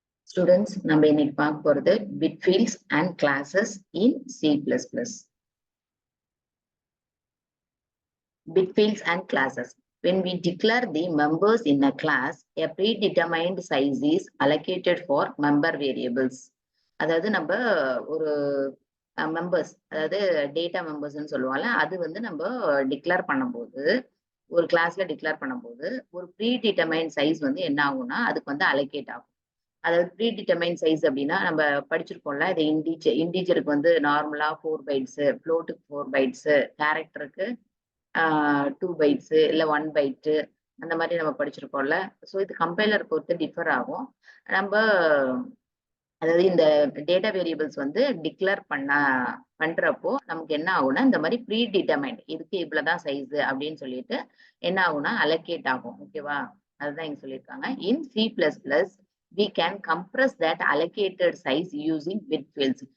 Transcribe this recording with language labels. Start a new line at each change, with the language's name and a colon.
English: Students,
Tamil: நம்ம இன்னைக்கு பார்க்க போறது
English: bit fields and classes in C++. Bit fields and classes. When we declare the members in a class, a predetermined size is allocated for member variables.
Tamil: அதாவது நம்ம ஒரு members, அதாவது data மெம்பர்ஸ்ன்னு சொல்லுவாங்கல்ல, அது வந்து நம்ம டிக்ளேர் பண்ணும்போது, ஒரு கிளாஸ்ல டிக்ளேர் பண்ணும்போது ஒரு ப்ரீடிட்டர்மைன் சைஸ் வந்து என்ன ஆகும்னா அதுக்கு வந்து அலோகேட் ஆகும். அதாவது ப்ரீடிட்டர்மைன் சைஸ் அப்படின்னா நம்ம படிச்சிருக்கோம்ல, இது இண்டீஜருக்கு வந்து நார்மலா 4 பைட்ஸ், ஃப்ளோட்டுக்கு 4 பைட்ஸ், கேரக்டருக்கு 2 பைட்ஸ் இல்ல 1 பைட்டு, அந்த மாதிரி நம்ம படிச்சிருக்கோம்ல. ஸோ இது கம்பைலர் பொறுத்து டிஃபர் ஆகும். நம்ம அதாவது இந்த டேட்டா வேரியபிள்ஸ் வந்து டிக்ளேர் பண்றப்போ நமக்கு என்ன ஆகும்னா இந்த மாதிரி ப்ரீ டிட்டர்மைண்ட் இதுக்கு இவ்வளவுதான் சைஸ் அப்படின்னு சொல்லிட்டு என்ன ஆகும்னா அலோகேட் ஆகும். ஓகேவா? அதுதான் இங்க சொல்லியிருக்காங்க.
English: In C++, we can compress that allocated size using bit fields.